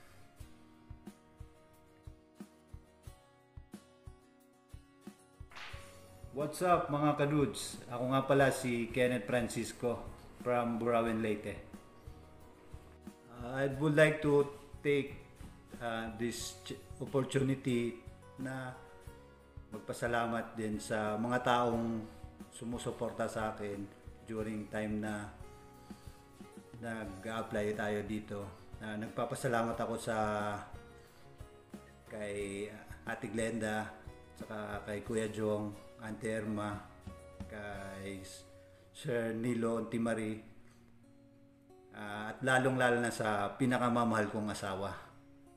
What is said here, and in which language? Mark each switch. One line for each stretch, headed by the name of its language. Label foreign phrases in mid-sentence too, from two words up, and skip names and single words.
English: What's up
Filipino: mga kadudes? Ako nga pala si Kenneth Francisco from Burauen, Leyte.
English: I would like to take this opportunity
Filipino: na magpasalamat din sa mga taong sumusuporta sa akin
English: during time
Filipino: na nag-apply tayo dito. Nagpapasalamat ako kay Ate Glenda, saka kay Kuya Jong, Auntie Erma, kay Sir Nilo Ontimari, at lalong-lalo na sa pinakamamahal kong asawa.